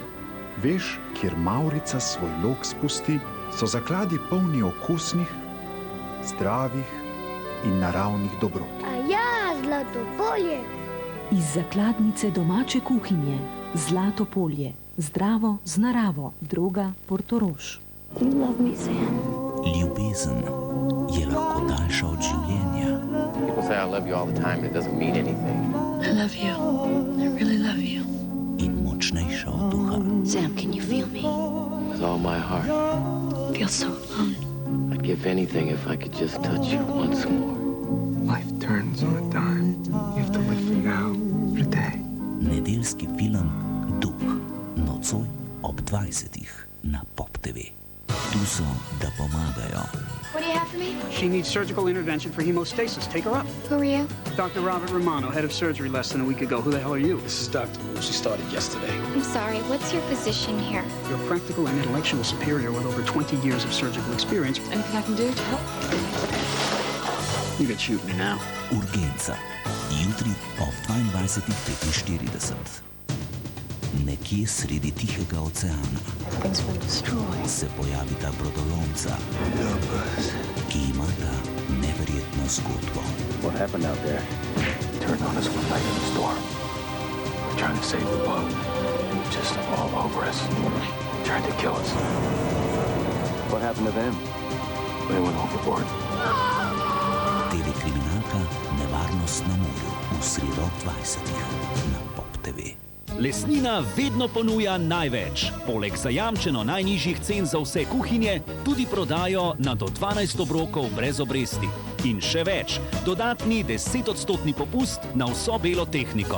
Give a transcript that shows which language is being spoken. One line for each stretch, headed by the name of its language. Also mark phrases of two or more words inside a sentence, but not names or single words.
Slovenian: Veš, kjer Mavrica svoj lok spusti, so zakladi polni okusnih, zdravih in naravnih dobrot. A ja, Zlato polje. Iz zakladnice domače kuhinje, Zlato polje, zdravo z naravo, druga Portorož. Ljubezen je lahko daljša od življenja.
English: People say I love you all the time, but it doesn't mean anything. I love you. I really love you.
Slovenian: In močnejša od duha.
English: Sam, can you feel me? With all my heart. I feel so alone. I'd give anything if I could just touch you once more. Life turns on a dime. You have to live for now, for today.
Slovenian: Nedeljski film Duh, nocoj ob 20. na Pop TV. Tu so, da pomagajo.
English: What do you have for me? She needs surgical intervention for hemostasis. Take her up. Who are you? Dr. Robert Romano, head of surgery less than a week ago. Who the hell are you? This is Dr. Wu. She started yesterday. I'm sorry, what's your position here? You're a practical and intellectual superior with over 20 years of surgical experience. Anything I can do to help? You can shoot me now.
Slovenian: Urgenca. Jutri ob 22:45. Nekje sredi Tihega oceana se pojavita brodolomca, ki imata neverjetno zgodbo.
English: What happened out there? Turned on us one night in the storm. We're trying to save the boat. Just all over us. Trying to kill us. What happened to them? They went overboard.
Slovenian: TV-kriminalka Nevarnost na morju v sredo ob 20. na Pop TV. Lesnina vedno ponuja največ. Poleg zajamčeno najnižjih cen za vse kuhinje, tudi prodajo na do 12 obrokov brez obresti. In še več, dodatni 10% popust na vso belo tehniko.